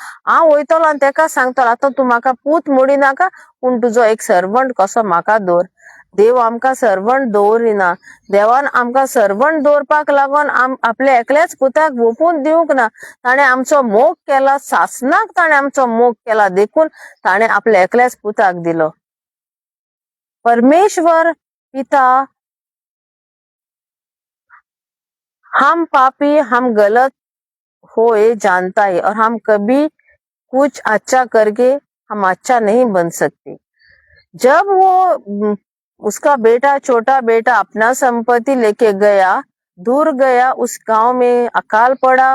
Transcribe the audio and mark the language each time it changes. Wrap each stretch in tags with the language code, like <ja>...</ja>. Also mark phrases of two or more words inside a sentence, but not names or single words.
<kok>हांव वयतलों आनी तेका सांगतलों आतां तूं म्हाका पूत मोडी नाका, पूण तुजो एक सर्वंट कसो म्हाका दवर. देव आमकां सर्वंट दवरिना. देवान आमकां सर्वंट दवरपाक लागोन आपल्या एकल्याच पुताक ओपून दिवंक ना. ताणें आमचो मोग केला. सासणाक ताणें आमचो मोग केला देखून ताणें आपल्या एकल्याच पुताक दिलो.</kok> <hi>परमेश्वर पिता हम पापी, हम गलत हो ये जानता है और हम कभी कुछ अच्छा करके हम अच्छा नहीं बन सकते. जब वो उसका छोटा बेटा अपना संपत्ति लेके गया, दूर गया, उस गांव में अकाल पड़ा.</hi>